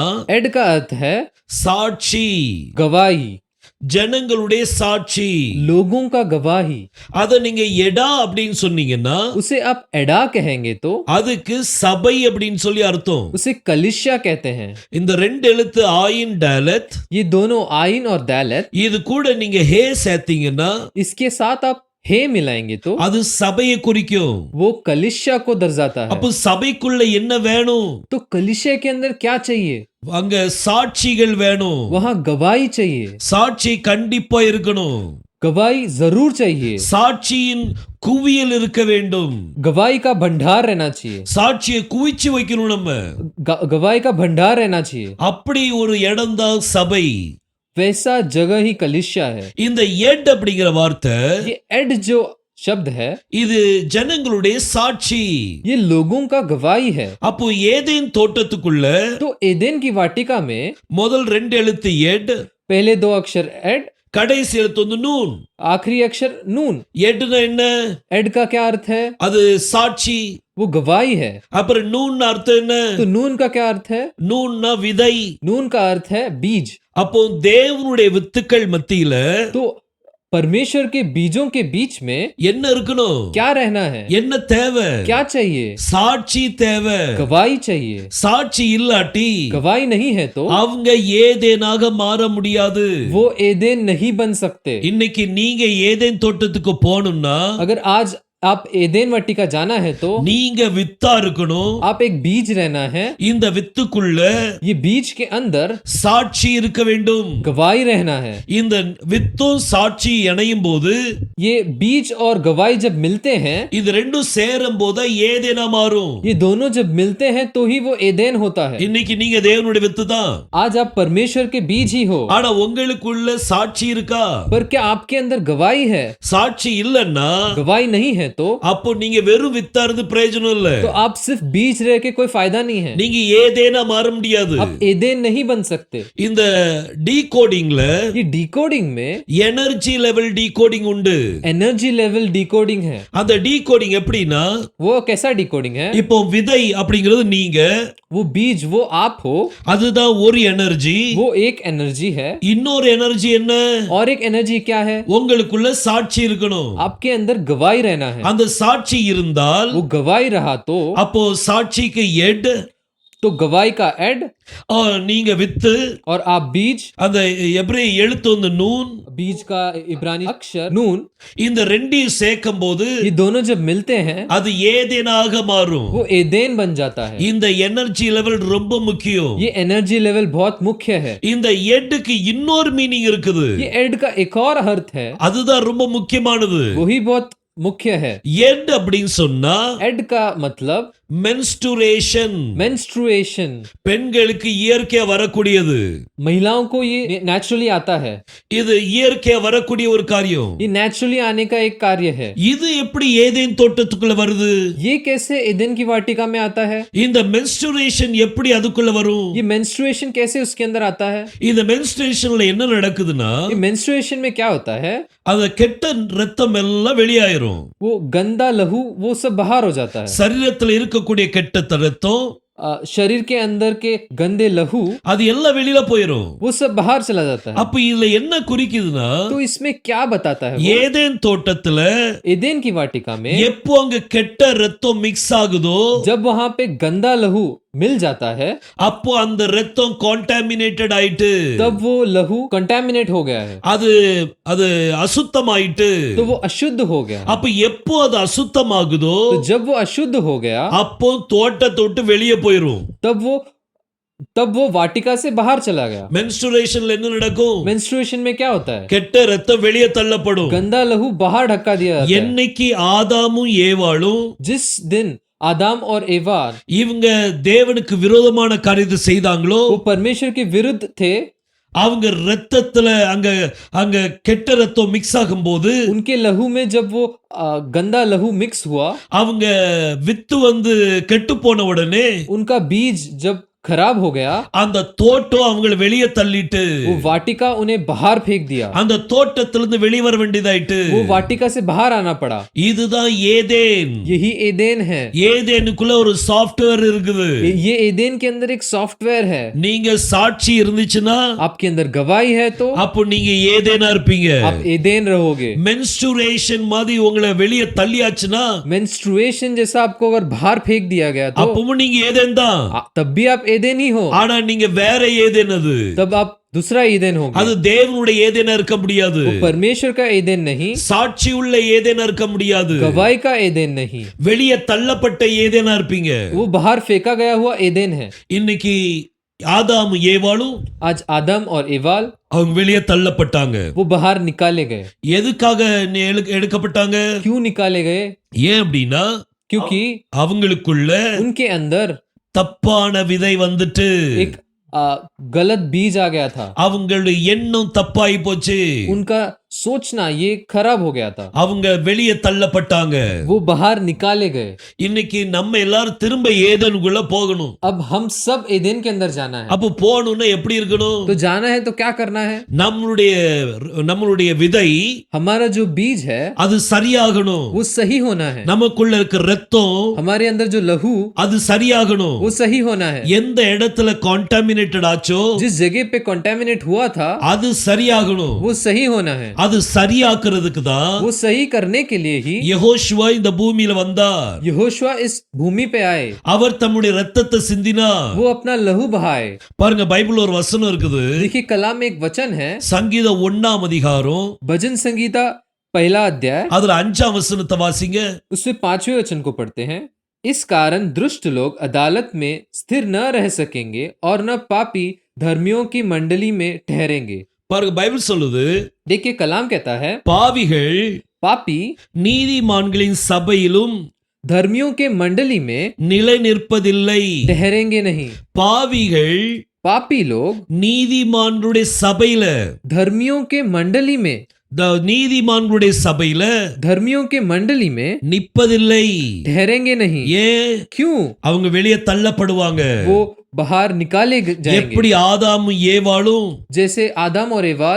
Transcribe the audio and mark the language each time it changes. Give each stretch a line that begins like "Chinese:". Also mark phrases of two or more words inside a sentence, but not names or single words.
Hindi: एड का अर्थ है
Tamil: சாட்சி,
Hindi: गवाही,
Tamil: ஜனங்களுடைய சாட்சி,
Hindi: लोगों का गवाही।
Tamil: அத நீங்க எடா அப்படின்னு சொன்னீங்கன்னா
Hindi: उसे आप एडा कहेंगे तो
Tamil: அதுக்கு சபை அப்படின்னு சொல்லி அர்த்தம்.
Hindi: उसे कलिशा कहते हैं।
Tamil: இந்த 2 எழுத்து ஆயின், டாலத்,
Hindi: ये दोनों आइन और दालत,
Tamil: இது கூட நீங்க ஹே சேர்த்தீங்கன்னா
Hindi: इसके साथ आप हे मिलाएंगे तो
Tamil: அது சபையை குறிக்கும்.
Hindi: वो कलिशा को दर्शाता है।
Tamil: அப்ப சபைக்குள்ள என்ன வேணும்?
Hindi: तो कलिशा के अंदर क्या चाहिए?
Tamil: அங்க சாட்சிகள் வேணும்.
Hindi: वहां गवाही चाहिए।
Tamil: சாட்சி கண்டிப்பா இருக்கணும்.
Hindi: गवाही जरूर चाहिए।
Tamil: சாட்சியின் குவியல் இருக்க வேண்டும்.
Hindi: गवाही का भंडार रहना चाहिए।
Tamil: சாட்சியை குவிச்சு வைக்கணும் நம்ம.
Hindi: गवाही का भंडार रहना चाहिए।
Tamil: அப்படி ஒரு இடம் தான் சபை.
Hindi: वैसा जगह ही कलिशा है।
Tamil: இந்த எட் அப்படிங்கிற வார்த்தை
Hindi: ये एड जो शब्द है,
Tamil: இது ஜனங்களுடைய சாட்சி.
Hindi: ये लोगों का गवाही है।
Tamil: அப்போ ஏதேன் தோட்டத்துக்குள்ள
Hindi: तो एदेन की वाटिका में
Tamil: முதல் 2 எழுத்து எட்,
Hindi: पहले 2 अक्षर एड,
Tamil: கடைசி எழுத்து வந்து நூன்.
Hindi: आखिरी अक्षर नून।
Tamil: எட்னா என்ன?
Hindi: एड का क्या अर्थ है?
Tamil: அது சாட்சி.
Hindi: वो गवाही है।
Tamil: அப்புறம் நூன் அர்த்தம் என்ன?
Hindi: तो नून का क्या अर्थ है?
Tamil: நூன்னா விதை.
Hindi: नून का अर्थ है बीज।
Tamil: அப்போ தேவனுடைய வித்துக்கள் மத்தியில
Hindi: तो परमेश्वर के बीजों के बीच में
Tamil: என்ன இருக்கணும்?
Hindi: क्या रहना है?
Tamil: என்ன தேவை?
Hindi: क्या चाहिए?
Tamil: சாட்சி தேவை.
Hindi: गवाही चाहिए।
Tamil: சாட்சி இல்லாட்டி
Hindi: गवाही नहीं है तो
Tamil: அவங்க ஏதேனாக மாற முடியாது.
Hindi: वो एदेन नहीं बन सकते।
Tamil: இன்னைக்கு நீங்க ஏதேன் தோட்டத்துக்கு போகணும்னா
Hindi: अगर आज आप एदेन वाटिका जाना है तो
Tamil: நீங்க வித்தா இருக்கணும்.
Hindi: आप एक बीज रहना है।
Tamil: இந்த வித்துக்குள்ள
Hindi: ये बीज के अंदर
Tamil: சாட்சி இருக்க வேண்டும்.
Hindi: गवाही रहना है।
Tamil: இந்த வித்தும் சாட்சி இணையும் போது
Hindi: ये बीज और गवाही जब मिलते हैं,
Tamil: இது ரெண்டும் சேரும் போது ஏதேனா மாறும்.
Hindi: ये दोनों जब मिलते हैं तो ही वो एदेन होता है।
Tamil: இன்னைக்கு நீங்க தேவனுடைய வித்து தான்.
Hindi: आज आप परमेश्वर के बीज ही हो,
Tamil: ஆனா உங்களுக்குள்ள சாட்சி இருக்கா?
Hindi: पर क्या आपके अंदर गवाही है?
Tamil: சாட்சி இல்லன்னா
Hindi: गवाही नहीं है तो
Tamil: அப்போ நீங்க வெறும் வித்தா இருந்து பிரயோஜனம் இல்ல.
Hindi: तो आप सिर्फ बीज रह के कोई फायदा नहीं है।
Tamil: நீங்க ஏதேனா மாற முடியாது.
Hindi: आप एदेन नहीं बन सकते।
Tamil: இந்த டீகோடிங்ல
Hindi: ये डिकोडिंग में
English: energy level decoding உண்டு. energy level decoding है।
Tamil: அந்த டீகோடிங் எப்படின்னா,
Hindi: वो कैसा डिकोडिंग है?
Tamil: இப்போ விதை அப்படிங்கிறது நீங்க,
Hindi: वो बीज वो आप हो,
Tamil: அதுதான் ஒரு எனர்ஜி.
Hindi: वो एक एनर्जी है।
Tamil: இன்னொரு எனர்ஜி என்ன?
Hindi: और एक एनर्जी क्या है?
Tamil: உங்களுக்குள்ள சாட்சி இருக்கணும்.
Hindi: आपके अंदर गवाही रहना है।
Tamil: அந்த சாட்சி இருந்தால்
Hindi: वो गवाही रहा तो
Tamil: அப்போ சாட்சிக்கு எட்,
Hindi: तो गवाही का एड,
Tamil: நீங்க வித்து,
Hindi: और आप बीज,
Tamil: அந்த எபிரேய எழுத்து வந்து நூன்,
Hindi: बीज का इब्रानी अक्षर नून,
Tamil: இந்த ரெண்டையும் சேர்க்கும் போது
Hindi: ये दोनों जब मिलते हैं
Tamil: அது ஏதேனாக மாறும்.
Hindi: वो एदेन बन जाता है।
Tamil: இந்த
English: energy level
Tamil: ரொம்ப முக்கியம்.
Hindi: ये
English: energy level
Hindi: बहुत मुख्य है।
Tamil: இந்த எட்டுக்கு இன்னொரு மீனிங் இருக்குது.
Hindi: ये एड का एक और अर्थ है,
Tamil: அதுதான் ரொம்ப முக்கியமானது.
Hindi: वही बहुत मुख्य है।
Tamil: எட் அப்படின்னு சொன்னா
Hindi: एड का मतलब menstruation, मेंस्ट्रुएशन।
Tamil: பெண்களுக்கு இயற்கையா வரக்கூடியது.
Hindi: महिलाओं को ये नेचुरली आता है।
Tamil: இது இயற்கையா வரக்கூடிய ஒரு காரியம்.
Hindi: ये नेचुरली आने का एक कार्य है।
Tamil: இது எப்படி ஏதேன் தோட்டத்துக்குள்ள வருது?
Hindi: ये कैसे एदेन की वाटिका में आता है?
Tamil: இந்த menstruation எப்படி அதுக்குள்ள வரும்?
Hindi: ये मेंस्ट्रुएशन कैसे उसके अंदर आता है?
Tamil: இந்த menstruationல என்ன நடக்குதுன்னா,
Hindi: ये मेंस्ट्रुएशन में क्या होता है?
Tamil: அந்த கெட்ட ரத்தம் எல்லாம் வெளியாயிரும்.
Hindi: वो गंदा लहू वो सब बाहर हो जाता है।
Tamil: சரீரத்துல இருக்கக்கூடிய கெட்ட ரத்தம்
Hindi: शरीर के अंदर के गंदे लहू
Tamil: அது எல்லாம் வெளியில போயிரும்.
Hindi: वो सब बाहर चला जाता है।
Tamil: அப்ப இதுல என்ன குறிக்குதுன்னா,
Hindi: तो इसमें क्या बताता है?
Tamil: ஏதேன் தோட்டத்துல
Hindi: एदेन की वाटिका में
Tamil: எப்போ அங்க கெட்ட ரத்தம் மிக்ஸ் ஆகுதோ,
Hindi: जब वहां पे गंदा लहू मिल जाता है,
Tamil: அப்போ அந்த ரத்தம் கான்டாமினேட்டட் ஆயிட்டு,
Hindi: तब वो लहू कंटामिनेट हो गया है,
Tamil: அது அது அசுத்தமாயிட்டு.
Hindi: तो वो अशुद्ध हो गया।
Tamil: அப்ப எப்போ அது அசுத்தமாகுதோ,
Hindi: तो जब वो अशुद्ध हो गया,
Tamil: அப்போ தோட்டத்தை விட்டு வெளியே போயிரும்.
Hindi: तब वो वाटिका से बाहर चला गया।
Tamil: menstruationல என்ன நடக்கும்?
Hindi: मेंस्ट्रुएशन में क्या होता है?
Tamil: கெட்ட ரத்தம் வெளியே தள்ளப்படும்.
Hindi: गंदा लहू बाहर ढक्का दिया जाता है।
Tamil: என்னைக்கு ஆதாமும் ஏவாளும்
Hindi: जिस दिन आदम और एवार
Tamil: இவங்க தேவனுக்கு விரோதமான காரியத்தை செய்தாங்களோ,
Hindi: वो परमेश्वर के विरुद्ध थे,
Tamil: அவங்க ரத்தத்துல அங்க அங்க கெட்ட ரத்தம் மிக்ஸ் ஆகும்போது,
Hindi: उनके लहू में जब वो गंदा लहू मिक्स हुआ,
Tamil: அவங்க வித்து வந்து கெட்டு போன உடனே
Hindi: उनका बीज जब खराब हो गया,
Tamil: அந்த தோட்டம் அவங்களை வெளியே தள்ளிட்டு,
Hindi: वो वाटिका उन्हें बाहर फेंक दिया।
Tamil: அந்த தோட்டத்திலிருந்து வெளியே வர வேண்டியதாயிட்டு.
Hindi: वो वाटिका से बाहर आना पड़ा।
Tamil: இதுதான் ஏதேன்.
Hindi: यही एदेन है।
Tamil: ஏதேனுக்குள்ள ஒரு சாஃப்ட்வேர் இருக்குது.
Hindi: ये एदेन के अंदर एक सॉफ्टवेयर है।
Tamil: நீங்க சாட்சி இருந்துச்சுன்னா,
Hindi: आपके अंदर गवाही है तो
Tamil: அப்போ நீங்க ஏதேனா இருப்பீங்க.
Hindi: आप एदेन रहोगे।
Tamil: menstruation மாதிரி உங்களை வெளியே தள்ளியாச்சுன்னா,
Hindi: मेंस्ट्रुएशन जैसा आपको अगर बाहर फेंक दिया गया तो
Tamil: அப்பவும் நீங்க ஏதேன் தான்.
Hindi: तब भी आप एदेन ही हो।
Tamil: ஆனா நீங்க வேற ஏதேன். அது
Hindi: तब आप दूसरा एदेन होगे।
Tamil: அது தேவனுடைய ஏதேனா இருக்க முடியாது.
Hindi: वो परमेश्वर का एदेन नहीं,
Tamil: சாட்சி உள்ள ஏதேனா இருக்க முடியாது.
Hindi: गवाही का एदेन नहीं,
Tamil: வெளியே தள்ளப்பட்ட ஏதேனா இருப்பீங்க.
Hindi: वो बाहर फेंका गया हुआ एदेन है।
Tamil: இன்னைக்கு ஆதாம் ஏவாளும்
Hindi: आज आदम और एवाल
Tamil: அவங்க வெளியே தள்ளப்பட்டாங்க.
Hindi: वो बाहर निकाले गए।
Tamil: எதுக்காக எடுக்கப்பட்டாங்க?
Hindi: क्यों निकाले गए?
Tamil: ஏன் அப்படின்னா,
Hindi: क्योंकि
Tamil: அவங்களுக்குள்ள
Hindi: उनके अंदर
Tamil: தப்பான விதை வந்துட்டு,
Hindi: एक गलत बीज आ गया था।
Tamil: அவங்களுடைய எண்ணம் தப்பாயி போச்சு.
Hindi: उनका सोचना ये खराब हो गया था।
Tamil: அவங்க வெளியே தள்ளப்பட்டாங்க.
Hindi: वो बाहर निकाले गए।
Tamil: இன்னைக்கு நம்ம எல்லாரும் திரும்ப ஏதேனுக்குள்ள போகணும்.
Hindi: अब हम सब एदेन के अंदर जाना है।
Tamil: அப்ப போகணும்னா எப்படி இருக்கணும்?
Hindi: तो जाना है तो क्या करना है?
Tamil: நம்மளுடைய விதை
Hindi: हमारा जो बीज है
Tamil: அது சரியாகணும்.
Hindi: वो सही होना है।
Tamil: நமக்குள்ள இருக்கிற ரத்தம்
Hindi: हमारे अंदर जो लहू
Tamil: அது சரியாகணும்.
Hindi: वो सही होना है।
Tamil: எந்த இடத்துல கான்டாமினேட்டட் ஆச்சோ
Hindi: जिस जगह पे कंटामिनेट हुआ था
Tamil: அது சரியாகணும்.
Hindi: वो सही होना है।
Tamil: அது சரியாக்குறதுக்கு தான்
Hindi: वो सही करने के लिए ही
Tamil: யெகோஷுவா இந்த பூமியில வந்தார்.
Hindi: यहोशुआ इस भूमि पे आए।
Tamil: அவர் தம்முடைய ரத்தத்தை சிந்தினார்.
Hindi: वो अपना लहू बहाए।
Tamil: பாருங்க பைபிள்ல ஒரு வசனம் இருக்குது.
Hindi: देखिए कलाम में एक वचन है,
Tamil: சங்கீதம் 1ஆம் அதிகாரம்
Hindi: भजन संगीता पहला अध्याय,
Tamil: அதுல 5ஆம் வசனத்தை வாசிங்க.
Hindi: उसमें 5वें वचन को पढ़ते हैं। इस कारण दुष्ट लोग अदालत में स्थिर न रह सकेंगे और न पापी धर्मियों की मंडली में ठहरेंगे।
Tamil: பாருங்க பைபிள் சொல்லுது,
Hindi: देखिए कलाम कहता है,
Tamil: பாவிகள்
Hindi: पापी
Tamil: நீதிமான்களின் சபையிலும்
Hindi: धर्मियों के मंडली में
Tamil: நிலை நிற்பதில்லை.
Hindi: ठहरेंगे नहीं।
Tamil: பாவிகள்
Hindi: पापी लोग
Tamil: நீதிமான்களுடைய சபையில
Hindi: धर्मियों के मंडली में
Tamil: நீதிமான்களுடைய சபையில
Hindi: धर्मियों के मंडली में
Tamil: நிற்பதில்லை.
Hindi: ठहरेंगे नहीं।
Tamil: ஏன்?
Hindi: क्यों?
Tamil: அவங்க வெளியே தள்ளப்படுவாங்க.
Hindi: वो बाहर निकाले जाएंगे।
Tamil: எப்படி ஆதாமும் ஏவாளும்
Hindi: जैसे आदम और एवाल